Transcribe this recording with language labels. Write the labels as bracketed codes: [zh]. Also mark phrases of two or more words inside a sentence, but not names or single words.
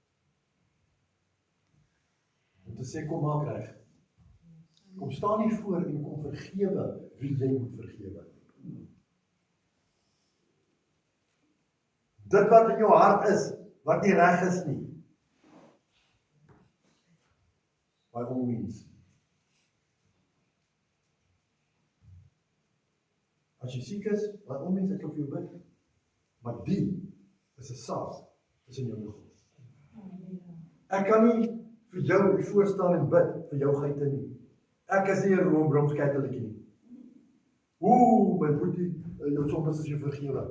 [af] Om te sê kom maak reg. Kom staan nie voor en kom vergewe wie jy moet vergewe. Dit wat in jou hart is, wat nie reg is nie. [en] By all means. [af] As jy siek is, [en] by all means [af] ek kan vir jou bid. Maar die is 'n saak, is in jou liggaam. Ek kan nie vir jou voor staan en bid vir jou geite nie. Ek is nie 'n Rooms-Katoliek nie. My boetie, jou sondes is jou vergewe.